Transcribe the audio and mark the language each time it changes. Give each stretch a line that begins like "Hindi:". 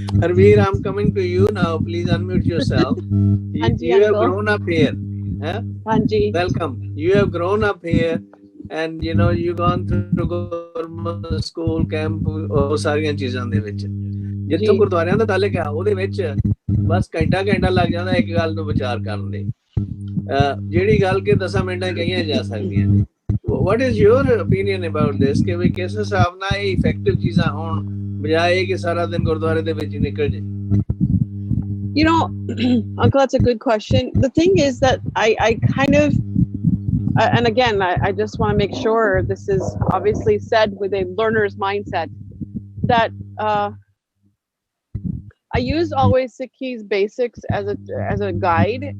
English: Harveer, I'm coming to you now, please unmute yourself. You have grown up here, huh?
Punjabi: Hanji.
English: Welcome. You have grown up here, and you've gone through government school camp,
Punjabi: ਉਹ ਸਾਰੀਆਂ ਚੀਜ਼ਾਂ ਦੇ ਵਿੱਚ ਜਿੱਥੋਂ ਗੁਰਦੁਆਰਿਆਂ ਦਾ ਤਾਲੁਕ ਹੈ, ਉਹਦੇ ਵਿੱਚ ਬਸ ਘੰਟਾ ਲੱਗ ਜਾਂਦਾ ਇੱਕ ਗੱਲ ਨੂੰ ਵਿਚਾਰ ਕਰਨ ਦੇ, ਜਿਹੜੀ ਗੱਲ ਕਿ 10 ਮਿੰਟਾਂ ਕਹੀਆਂ ਜਾ ਸਕਦੀਆਂ ਨੇ।
English: What is your opinion about this?
Punjabi: ਕਿ ਵੀ ਕਿਸ ਹਿਸਾਬ ਨਾਲ ਇਹ ਇਫੈਕਟਿਵ ਚੀਜ਼ਾਂ ਹੋਣ, ਬਜਾਏ ਕਿ ਸਾਰਾ ਦਿਨ ਗੁਰਦੁਆਰੇ ਦੇ ਵਿੱਚ ਨਿਕਲ ਜੇ?
English: Uncle, that's a good question. The thing is that I kind of, and again, I just want to make sure this is obviously said with a learner's mindset, that I use always Sikhi's basics as a guide.